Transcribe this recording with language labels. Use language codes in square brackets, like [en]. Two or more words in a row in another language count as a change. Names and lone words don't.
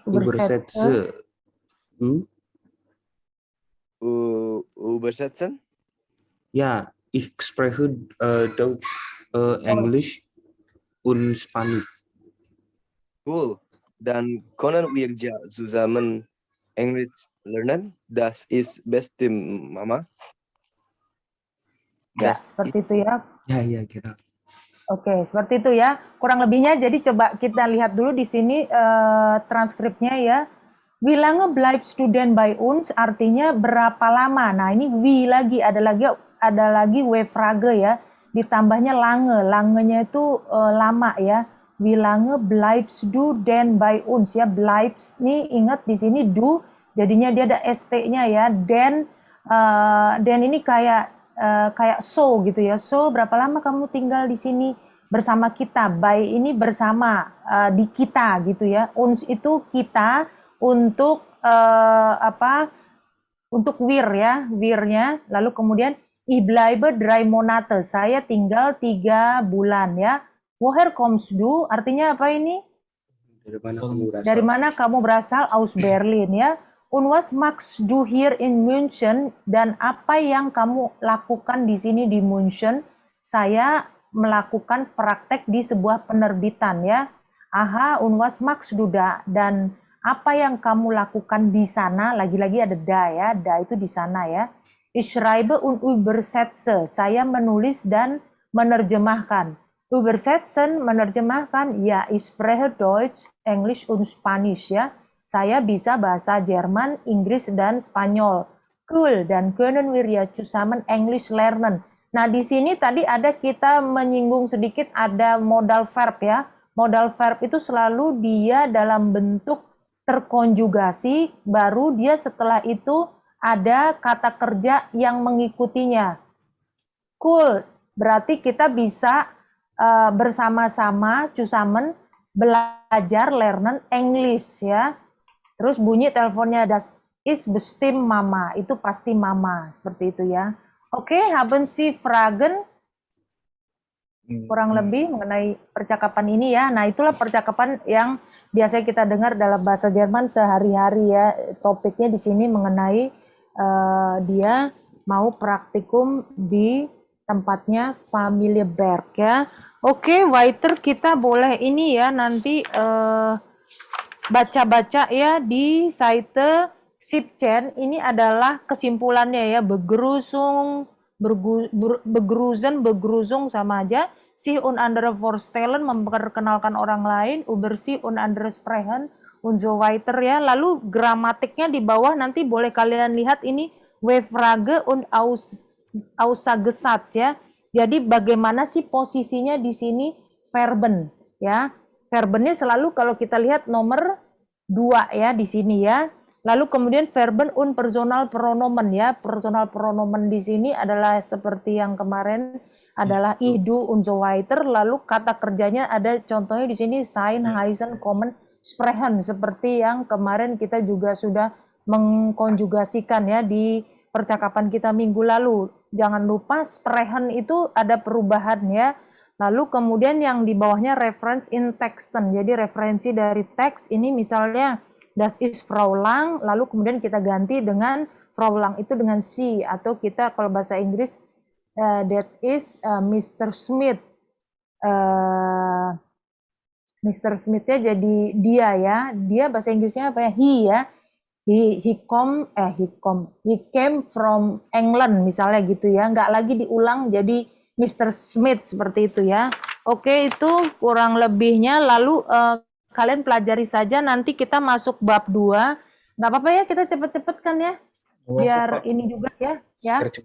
[de] Übersetzen? Ja, ich spreche Deutsch, Englisch und Spanisch. Cool. Dann können wir ja zusammen Englisch lernen. Das ist beste, Mama. [id] Ya, seperti itu ya. [de] Ya, genau. [id] Oke, seperti itu ya. Kurang lebihnya, jadi coba kita lihat dulu di sini transkripnya ya. [de] Wie lange bleibt Student bei uns? [id] Artinya berapa lama? Nah, ini wie lagi, ada lagi we-frage ya. Ditambahnya lange. Langenya itu lama ya. [de] Wie lange bleibst du denn bei uns? [id] Ya, bleibst nih ingat di sini du, jadinya dia ada st-nya ya. Den ini kayak so gitu ya. So, berapa lama kamu tinggal di sini bersama kita? By ini bersama, di kita gitu ya. Uns itu kita, untuk untuk wir ya, wirnya. Lalu kemudian [de] ich bleibe 3 Monate. [id] Saya tinggal 3 bulan ya. [de] Woher kommst du? [id] Artinya apa ini? Dari mana kamu berasal? [de] Aus Berlin ya. Und was machst du hier in München? [id] Dan apa yang kamu lakukan di sini di München? Saya melakukan praktek di sebuah penerbitan ya. [de] Aha, und was machst du da? [id] Dan apa yang kamu lakukan di sana? Lagi-lagi ada da ya. Da itu di sana ya. [de] Ich schreibe und übersetze. [id] Saya menulis dan menerjemahkan. Übersetzen, menerjemahkan. Ya, [de] ich spreche Deutsch, Englisch und Spanisch ya. [id] Saya bisa bahasa Jerman, Inggris, dan Spanyol. [de] Cool, dan können wir ja zusammen Englisch lernen. [id] Nah, di sini tadi ada kita menyinggung sedikit ada [en] modal verb [id] ya. [en] Modal verb [id] itu selalu dia dalam bentuk terkonjugasi, baru dia setelah itu ada kata kerja yang mengikutinya. Cool, berarti kita bisa bersama-sama, zusammen, belajar, lernen English ya. Terus bunyi teleponnya, [de] das ist bestimmt Mama, [id] itu pasti Mama, seperti itu ya. Oke, [de] haben Sie Fragen? [id] Kurang lebih mengenai percakapan ini ya. Nah, itulah percakapan yang biasanya kita dengar dalam bahasa Jerman sehari-hari ya. Topiknya di sini mengenai dia mau praktikum di tempatnya Familieberg ya. Oke, weiter kita boleh ini ya nanti baca-baca ya di Seite 17. Ini adalah kesimpulannya ya. Begrüßen sama aja. [de] Sich und andere vorstellen, [id] memperkenalkan orang lain. [de] Über sie und andere sprechen und so weiter ya. [id] Lalu gramatiknya di bawah nanti boleh kalian lihat ini [de] We-Frage und Aussagesatz [id] ya. Jadi bagaimana sih posisinya di sini verben ya. Verbennya selalu kalau kita lihat nomor 2 ya di sini ya. Lalu kemudian [de] Verben und Personal Pronomen [id] ya. Personal Pronomen di sini adalah seperti yang kemarin adalah [de] ich, du und so weiter. [id] Lalu kata kerjanya ada contohnya di sini [de] sein, heißen, kommen, sprechen [id] seperti yang kemarin kita juga sudah mengkonjugasikan ya di percakapan kita minggu lalu. Jangan lupa sprechen itu ada perubahan ya. Lalu kemudian yang di bawahnya [de] reference in texten. [id] Jadi referensi dari teks ini misalnya [de] das ist Frau Lang, [id] lalu kemudian kita ganti dengan Frau Lang itu dengan she, atau kita kalau bahasa Inggris [en] that is Mr. Smith. [id] Mr. Smith-nya jadi dia ya. Dia bahasa Inggrisnya apa ya? He ya. [en] He came from England [id] misalnya gitu ya. Nggak lagi diulang jadi Mr. Smith seperti itu ya. Oke, itu kurang lebihnya. Lalu kalian pelajari saja, nanti kita masuk bab 2. Nggak apa-apa ya, kita cepet-cepet kan ya. Biar ini juga ya.